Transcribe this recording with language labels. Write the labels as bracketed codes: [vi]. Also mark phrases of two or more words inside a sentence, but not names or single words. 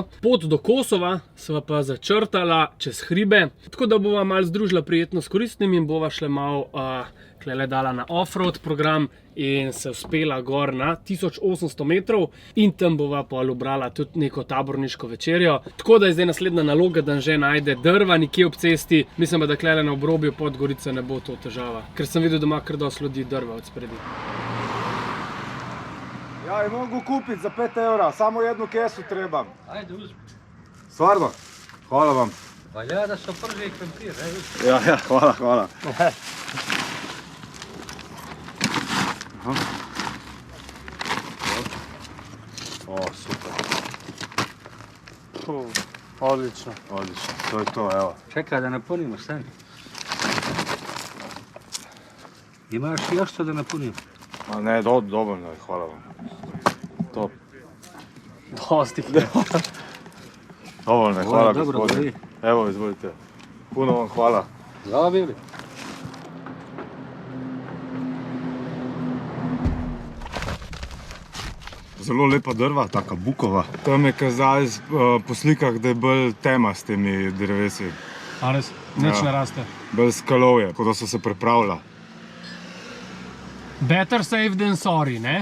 [sl] Pot do Kosova sva pa začrtala čez hribe, tako da bova malo združila prijetno s koristnim in bova šle malo tlele dala na off-road program in se uspela gor na 1800 metrov in tam bova pol ubrala tudi neko taborniško večerjo. Tako da je zdaj naslednja naloga, da že najde drva nekje ob cesti. Mislim, da tlele na obrobju Podgorice ne bo to težava, ker sem videl, da ima kar dosti ljudi drva od spredi. Ja, [sr] in mogu kupiti za 5 evra, samo jednu kesu trebam. Ajde, uzmi. Stvarno? Hvala vam. [sl] Valja, da so prvi krompir, ne? Ja, hvala. O, super. [sr] Odlično. Odlično, to je to, evo. Čekaj, da napunimo, stani. Imaš još što da napunim? A ne, dovoljno je, hvala vam. [sl] Top. Dosti. [sr] Dovoljno je, hvala Dobro, gospodine. Evo, izvolite. Puno vam hvala. Zdravo bili. [sl] Zelo lepa drva, taka bukova. Tam je kazali po slikah, da je bolj tema s temi drevesi. A res? Nič Ja. ne raste. Bolj skalovje, kot da so se pripravila. [en] Better safe than sorry, [sl] ne?